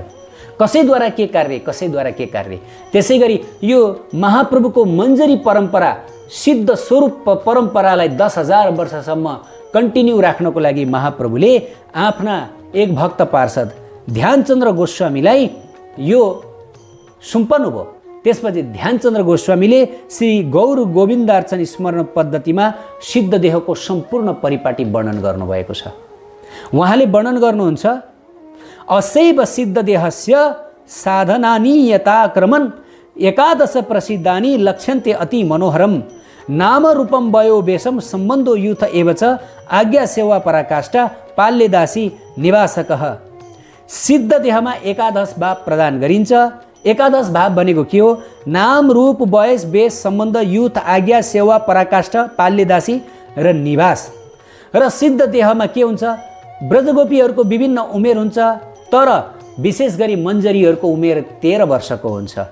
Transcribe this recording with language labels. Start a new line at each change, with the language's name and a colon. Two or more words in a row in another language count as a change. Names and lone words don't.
Nepali: कसैद्वारा के कार्य, कसैद्वारा के कार्य। त्यसै गरी यो महाप्रभुको मञ्जरी परम्परा, सिद्ध स्वरूप परम्परालाई 10,000 वर्षसम्म कन्टिन्यू राख्नको लागि महाप्रभुले आफ्ना एक भक्त पार्षद ध्यानचन्द्र गोस्वामीलाई यो सुम्पनु भयो। त्यसपछि ध्यानचन्द्र गोस्वामीले श्री गौर गोविन्दार्चन स्मरण पद्धतिमा सिद्ध देहको सम्पूर्ण परिपाटी वर्णन गर्नुभएको छ। उहाँले वर्णन गर्नुहुन्छ,
Sanskrit: असैव सिद्ध देहस्य साधनानि यताक्रमन् एकादश प्रसिद्धानि लक्ष्यन्ते अति मनोहरम नाम रूपम वयो वेशम सम्बन्धो युथ एव च आज्ञा सेवा पराकाष्ठा पाल्यदासी निवासकः।
Nepali: सिद्ध देहमा एकादश भाव प्रदान गरिन्छ। एकादश भाव भनेको के हो? नाम रूप वयस वेश सम्बन्ध युथ आज्ञा सेवा पराकाष्ठा पाल्यदासी र निवास। र सिद्ध देहमा के हुन्छ? ब्रजगोपीहरूको विभिन्न उमेर हुन्छ, तर विशेष गरी मञ्जरीहरूको उमेर 13 वर्षको हुन्छ।